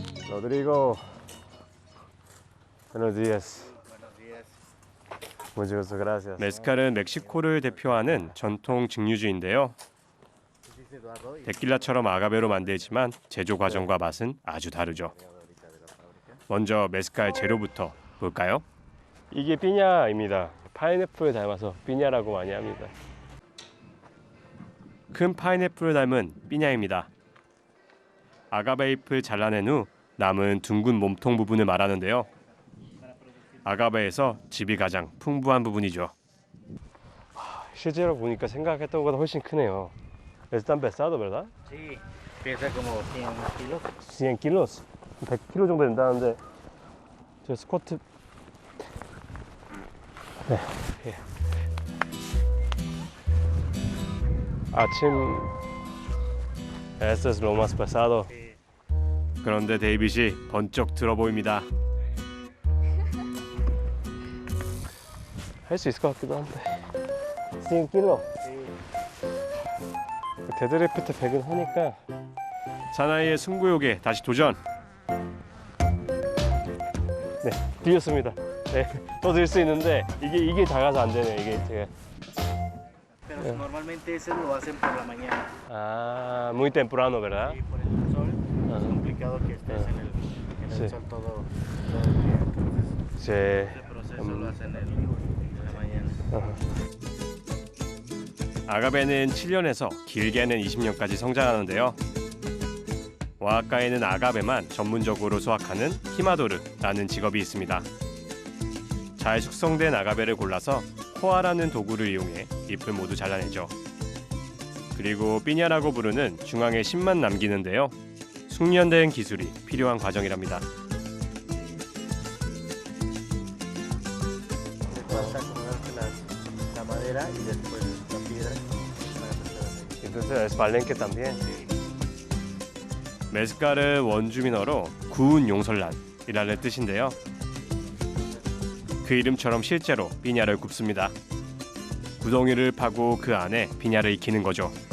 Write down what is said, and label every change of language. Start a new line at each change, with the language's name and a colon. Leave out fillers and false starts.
Spanish: 로드리고, buenos días. Muchas gracias.
Korean: 메스칼은 멕시코를 대표하는 전통 증류주인데요. 데킬라처럼 아가베로 만들지만 제조 과정과 맛은 아주 다르죠. 먼저 메스칼 재료부터 볼까요? 이게 피냐입니다. 파인애플을 닮아서 피냐라고 많이 합니다. 큰 파인애플을 닮은 피냐입니다. 아가베 잎을 잘라낸 후 남은 둥근 몸통 부분을 말하는데요. 아가베에서 즙이 가장 풍부한 부분이죠. 실제로 보니까 생각했던 것보다 훨씬 크네요.
Spanish: Están pesado, ¿verdad? Sí, pesa como 100 kilos. 100 kilos?
Korean: 100kg 정도 된다는데 저 스쿼트 네. 예. 아침
Spanish: Este es lo más pesado.
Korean: 그런데 데이빗이 번쩍 들어 보입니다. 할 수 있을 것 같기도 한데 100kg 데드리프트 100은 하니까 사나이의 승부욕에 다시 도전. 네, 뛰었습니다. 네, 더 들 수 있는데 이게 작아서 안 되네. 이게 제가.
Spanish: Pero normalmente eso lo hacen por la mañana. Ah, muy temprano, ¿verdad? Y por el sol es complicado que estés en el Sí. sol todo el día. Entonces, Sí. ese proceso lo hacen en la mañana.
Korean: 아가베는 7년에서 길게는 20년까지 성장하는데요. 오아하카에는 아가베만 전문적으로 수확하는 히마도르라는 직업이 있습니다. 잘 숙성된 아가베를 골라서 코아라는 도구를 이용해 잎을 모두 잘라내죠. 그리고 삐냐라고 부르는 중앙에 심만 남기는데요. 숙련된 기술이 필요한 과정이랍니다.
Spanish: Falta acomodarte la madera y después la piedra. Entonces es palenque también.
Korean: 메스칼은 원주민어로 구운 용설란이라는 뜻인데요. 그 이름처럼 실제로 삐냐를 굽습니다. 구덩이를 파고 그 안에 삐냐를 익히는 거죠.